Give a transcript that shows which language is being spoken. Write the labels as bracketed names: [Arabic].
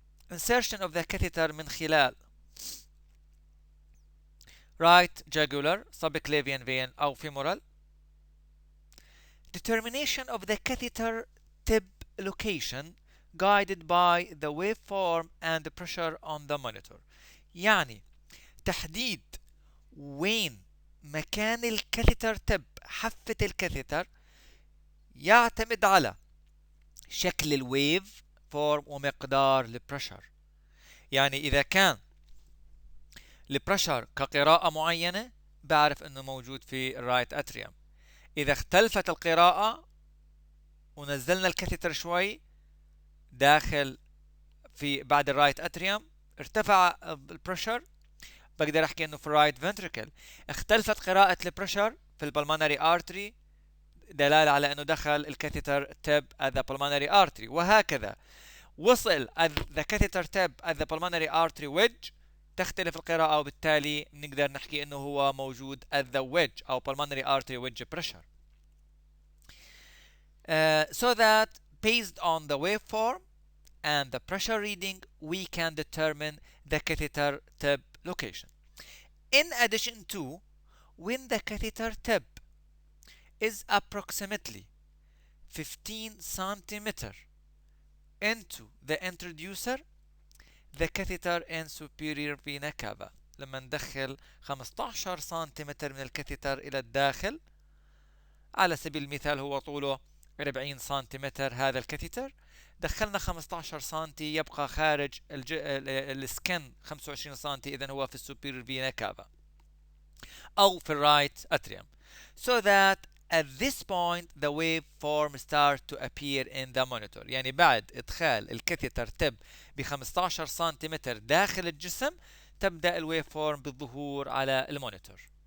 [English] Insertion of the catheter [Arabic] من خلال [English] right jugular, subclavian vein أو femoral. Determination of the catheter tip location guided by the waveform and the pressure on the monitor. [Arabic] يعني تحديد وين مكان الكاثيتر تب حافة الكاثيتر يعتمد على شكل الويف فورم ومقدار البريشر. يعني إذا كان البريشر كقراءة معينة بعرف أنه موجود في الرايت أتريوم. إذا اختلفت القراءة ونزلنا الكاثيتر شوي داخل في بعد الرايت أتريوم ارتفع البريشر بقدر أحكي أنه في الرايت فنتريكل. اختلفت قراءة البريشر في البلمونري ارتري دلالة على أنه دخل الكاثيتر تب [English] at the pulmonary artery. [Arabic] وهكذا وصل [English] the catheter tip at the pulmonary artery wedge [Arabic] تختلف القراءة وبالتالي نقدر نحكي أنه هو موجود [English] at the wedge أو pulmonary artery wedge pressure. So that based on the waveform and the pressure reading we can determine the catheter tip location. In addition to, when the catheter tip is approximately 15 centimeter into the introducer, the catheter in superior vena cava. [Arabic] لما ندخل 15 سنتيمتر من الكاثيتر إلى الداخل على سبيل المثال هو طوله 40 سنتيمتر هذا الكاثيتر دخلنا 15 سنتي يبقى خارج السكن 25 سنتي إذن هو في السوبيريور فينا كافا أو في الرايت أتريوم. [English] So that at this point the waveform start to appear in the monitor. [Arabic] يعني بعد إدخال الكاثيتر تب ب 15 سنتيمتر داخل الجسم تبدأ الويف فورم بالظهور على المونيتور.